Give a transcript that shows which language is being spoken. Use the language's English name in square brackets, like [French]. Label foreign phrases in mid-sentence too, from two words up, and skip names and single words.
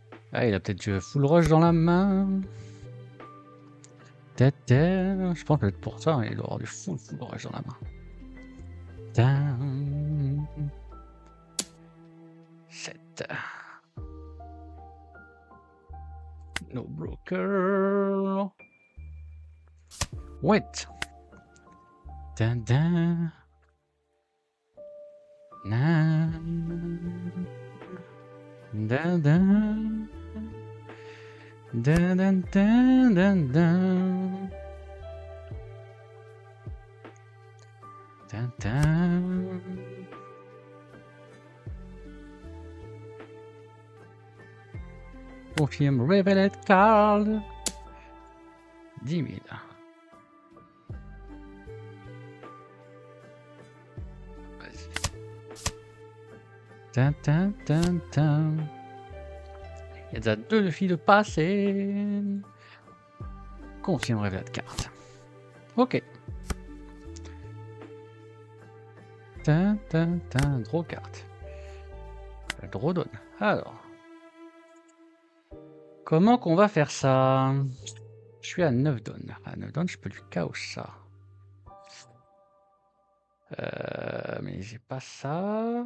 [French] Ah, il a peut-être du [English] full rush [French] dans la main. Je pense que peut-être pour ça, hein, il doit avoir du [English] full rush [French] dans la main. 7. [English] No broker. Wait. Dun, dun. Dun, dun, dun. Dun, dun, dun, dun, dun. Dun, dun. Confirme Revealed Card. 10 000. [French] Vas-y. Dun, dun, dun, dun. Il y a déjà 2 filles de passer. [English] Confirme Revealed Card. Ok. Dun, dun, dun. Draw carte. [French] Draw donne. Alors. Comment qu'on va faire ça? Je suis à 9 donnes. À 9 donnes, je peux lui chaos ça. Mais j'ai pas ça.